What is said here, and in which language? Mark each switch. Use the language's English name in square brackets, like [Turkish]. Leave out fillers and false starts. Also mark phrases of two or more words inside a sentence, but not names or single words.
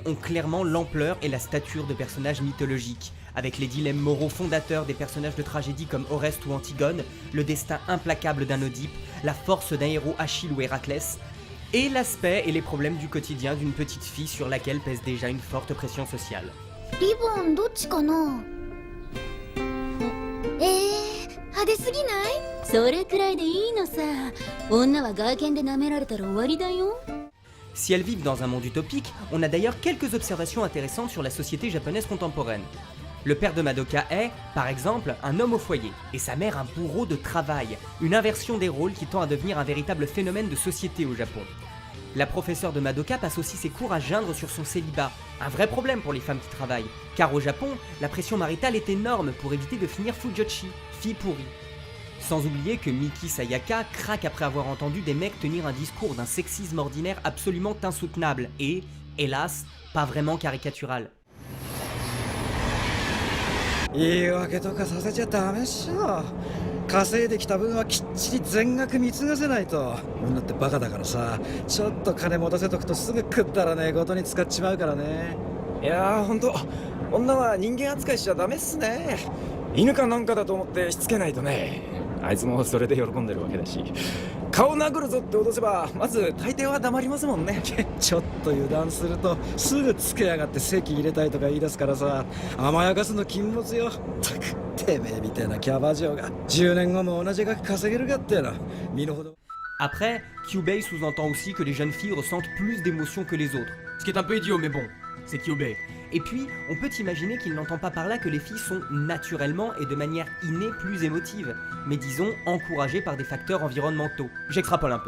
[French] ont clairement l'ampleur et la stature de personnages mythologiques, avec les dilemmes moraux fondateurs des personnages de tragédie comme Oreste ou Antigone, le destin implacable d'un Oedipe, la force d'un héros Achille ou Héraclès, et l'aspect et les problèmes du quotidien d'une petite fille sur laquelle pèse déjà une forte pression sociale. [Japanese] リボンどっちかな。派手すぎない？それくらいでいいのさ。女は外見で舐められたら終わりだよ。 [French] Si elles vivent dans un monde utopique, on a d'ailleurs quelques observations intéressantes sur la société japonaise contemporaine. Le père de Madoka est, par exemple, un homme au foyer, et sa mère un bourreau de travail, une inversion des rôles qui tend à devenir un véritable phénomène de société au Japon. La professeure de Madoka passe aussi ses cours à geindre sur son célibat, un vrai problème pour les femmes qui travaillent, car au Japon, la pression maritale est énorme pour éviter de finir fujoshi, fille pourrie. Sans oublier que Miki Sayaka craque après avoir entendu des mecs tenir un discours d'un sexisme ordinaire absolument insoutenable et, hélas, pas vraiment caricatural. [Japanese] 言い訳とかさせちゃダメっしょ。稼いできた分はきっちり全額貢がせないと。女ってバカだからさ、ちょっと金持たせとくとすぐくったらねえことに使っちまうからね。いやーほんと、女は人間扱いしちゃダメっすね。犬かなんかだと思ってしつけないとね。あいつもそれで喜んでるわけだし。顔殴るぞって脅せばまず大抵は黙りますもんね。ちょっと油断するとすぐつけやがって籍入れたいとか言い出すからさ、甘やかすの禁物よ。たくてめえみたいなキャバ嬢が10年後も同じ額稼げるかっての身の程。 [French] Après, Kyubei sous-entend aussi que les jeunes filles ressentent plus d'émotions que les autres. Ce qui est un peu idiot, mais bon, c'est Kyubei. Et puis, on peut imaginer qu'il n'entend pas par là que les filles sont naturellement et de manière innée plus émotives, mais disons encouragées par des facteurs environnementaux. J'extrapole un peu.